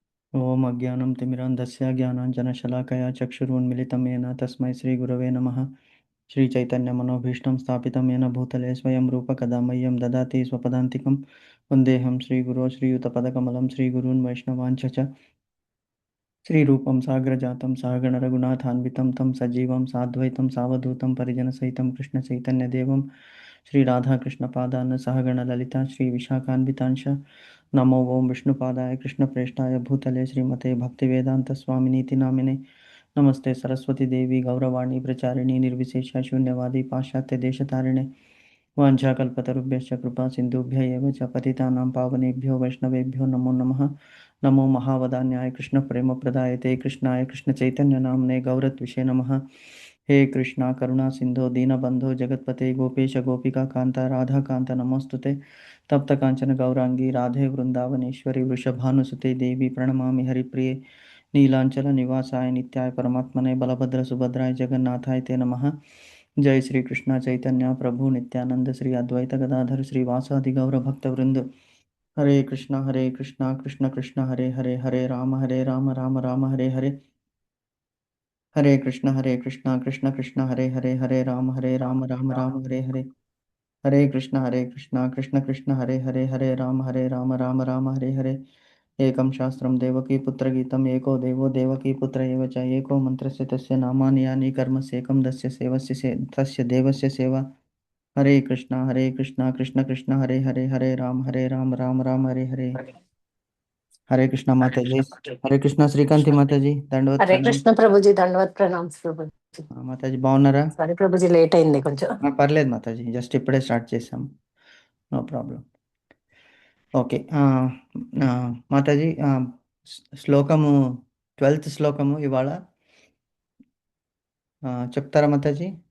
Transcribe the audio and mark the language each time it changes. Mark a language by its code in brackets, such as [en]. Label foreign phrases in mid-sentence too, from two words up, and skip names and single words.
[sa] ఓం అజ్ఞానం తిమిరాంధస్య జ్ఞానాంజనశలాకయా చక్షురున్మిళితం येन తస్మై శ్రీగురవే నమః. శ్రీచైతన్యమనోభీష్టం స్థాపితం येन భూతలే స్వయం రూప కదా మह्यं దదాతి స్వపదాంతికం. వందేహం శ్రీగురో శ్రీయుతపదకమలం శ్రీగురూన్ వైష్ణవాంచ చ. శ్రీరూపం సాగ్రజాతం సహగణ రఘునాథాన్వితం తం సజీవం సాద్వైతం సావధూతం పరిజనసహితం కృష్ణచైతన్యదేవం శ్రీరాధాకృష్ణపాదాన్ సహగణ లలిత శ్రీవిశాఖాన్వితాంశ. నమో ఓం విష్ణుపాదాయ కృష్ణప్రేష్ఠాయ భూతలే శ్రీమతే భక్తివేదాంతస్వామినీతి నామినే. నమస్తే సరస్వతీదేవి గౌరవాణి ప్రచారిణి నిర్విశేష శూన్యవాది పాశ్చాత్య దేశతారిణే. వాంఛాకల్పతరుభ్యశ్చ కృపా సింధుభ్య एव च पतितानां पावनेभ्यो वैष्णवेभ्यो नमो नमः. नमो महावदान्याय कृष्णप्रेमप्रदायते कृष्णाय कृष्णचैतन्यनाम्ने गौरत्विषे नमः. हे कृष्णा करुणा सिन्धो दीनबन्धो जगत्पते गोपेश गोपिकान्त राधाकान्त नमोऽस्तुते. तप्तकाञ्चन गौराङ्गी राधे वृन्दावनेश्वरी वृषभानुसुते देवी प्रणमामि हरिप्रिये. नीलाञ्चलनिवासाय नित्याय परमात्मने बलभद्रसुभद्राय जगन्नाथाय ते नमः. जय श्री कृष्ण चैतन्य प्रभु नित्यानंद श्री अद्वैत गदाधर श्रीवासादि गौर भक्त वृंद. हरे कृष्णा कृष्ण कृष्ण हरे हरे हरे राम राम राम हरे हरे. हरे कृष्ण कृष्ण कृष्ण हरे हरे हरे राम राम राम हरे हरे. हरे कृष्ण कृष्ण कृष्ण हरे हरे हरे राम राम राम हरे हरे. एकं शास्त्रं देवकी पुत्रगीतम् एको देवो देवकी पुत्र एव च. एको मन्त्रस्य तस्य नामानि यानि कर्मस्येकं दस्य सेवस्य तस्य देवस्य सेवा. हरे कृष्णा कृष्ण कृष्ण हरे हरे हरे राम राम राम हरे हरे. [hi] हरे कृष्णा माता जी. हरे कृष्णा श्रीकांति माता जी దండవత్ హరే [te] ప్రణామ్. కృష్ణ ప్రభుజీ, దండవత్ ప్రణామ్స్ ప్రభుజీ. మాతాజీ బాగున్నారా? సారీ ప్రభుజీ, లేట్ అయింది కొంచెం. పర్లేదు మాతాజీ, జస్ట్ ఇప్పుడే స్టార్ట్ చేసాం, [en] no problem. [te] ఓకే మాతాజీ, శ్లోకము 12th శ్లోకము ఇవాళ చెప్తారా మాతాజీ?